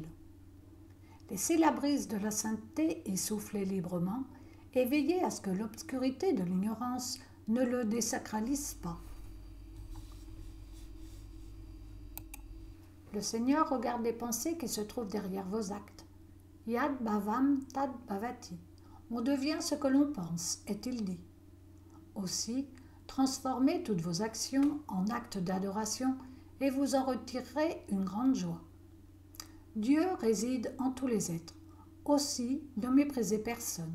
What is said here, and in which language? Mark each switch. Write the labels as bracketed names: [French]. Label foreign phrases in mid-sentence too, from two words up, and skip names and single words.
[French] Laissez la brise de la sainteté y souffler librement et veillez à ce que l'obscurité de l'ignorance ne le désacralise pas. Le Seigneur regarde les pensées qui se trouvent derrière vos actes. [Sanskrit] Yad bhavam tad bhavati. [French] On devient ce que l'on pense, est-il dit. Aussi, transformez toutes vos actions en actes d'adoration et vous en retirerez une grande joie. Dieu réside en tous les êtres. Aussi, ne méprisez personne.